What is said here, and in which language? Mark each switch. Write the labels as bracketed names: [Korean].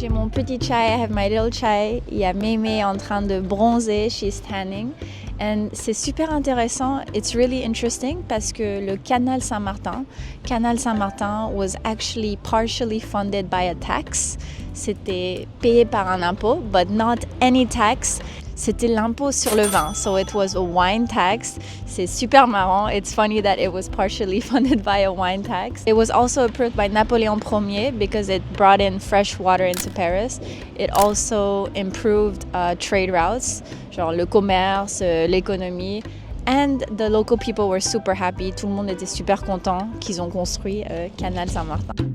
[French] Petit chai, [English] I have my little chai. [French] Il y a Mémé en train de bronzer, [English] she's tanning. And [French] c'est super intéressant, [English] it's really interesting [French] parce que [English] le Canal Saint-Martin was actually partially funded by a tax. [French] C'était payé par un impôt, [English] but not any tax. [French] C'était l'impôt sur le vin, [English] so it was a wine tax. [French] C'est super marrant. [English] It's funny that it was partially funded by a wine tax. It was also approved by Napoleon I because it brought in fresh water into Paris. It also improved trade routes, [French] genre le commerce, l'économie. [English] And the local people were super happy. [French] Tout le monde était super content qu'ils ont construit Canal Saint-Martin.